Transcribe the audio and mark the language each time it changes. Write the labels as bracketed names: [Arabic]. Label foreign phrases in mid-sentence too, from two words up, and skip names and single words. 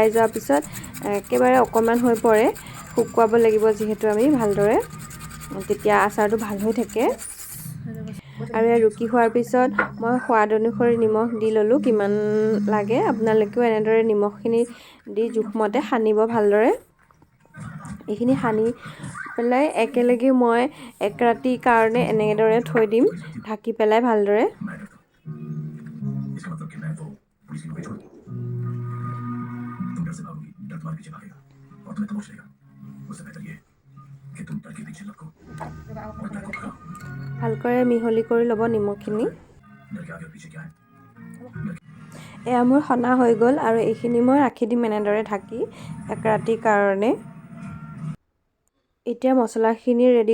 [Assamese] যোৱাৰ পিছত একেবাৰে অকমান হৈ পৰে শুকুৱাব লাগিব যেহেতু আমি ভালদৰে তেতিয়া আচাৰটো ভাল হৈ থাকে আৰু এয়া ৰুকি হোৱাৰ পিছত মই সোৱাদ অনুসৰি নিমখ দি ললো কিমান লাগে আপোনালোকেও এনেদৰে নিমখখিনি দি জোখমতে সানিব ভালদৰে এইখিনি সানি পেলাই একেলগে মই এক ৰাতিৰ কাৰণে এনেদৰে থৈ দিম ঢাকি পেলাই ভালদৰে [Hindi] इसका मतलब कि मैं वो पुलिस की नौकरी छोड़ दूं तुम डर से भागोगी डर तुम्हारे पीछे भागेगा और तुम्हें तमोश लेगा उससे बेहतर ये कि तुम डर के पीछे लपको और डर को भगाओ [Assamese] ভালকৈ মিহলি কৰি ল'ব নিমখখিনি [Hindi] डर के आगे और पीछे क्या है [Assamese] এয়া মোৰ সনা হৈ গ'ল আৰু এইখিনি মই ৰাখি দিম এনেদৰে ঢাকি এক ৰাতিৰ কাৰণে এতিয়া মছলাখিনি ৰেডি